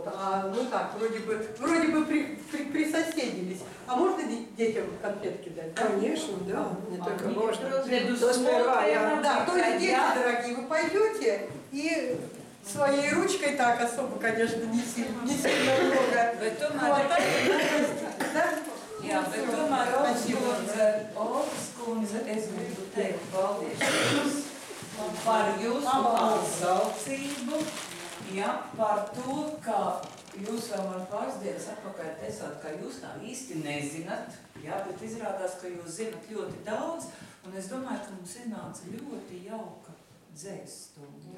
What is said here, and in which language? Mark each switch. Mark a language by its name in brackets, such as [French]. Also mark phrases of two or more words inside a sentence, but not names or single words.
[Russian] А ну так, вроде бы присоседились. А можно детям конфетки дать? Да? Конечно, да. Не только можно. Да, то есть, дети дорогие, вы пойдете и своей ручкой так особо, конечно, не сильно много хватает. [Latvian] Jā, bet tomēr Olgas kundze, es gribu teikt paldies jums par jūsu atsaucību, ja, par to, ka jūs vēl man pāris dienas atpakaļ teicāt, ka jūs tā īsti nezināt, ja, bet izrādās, ka jūs zinat ļoti daudz, un es domāju, ka mums iznāca ļoti jauka dzējas stunda.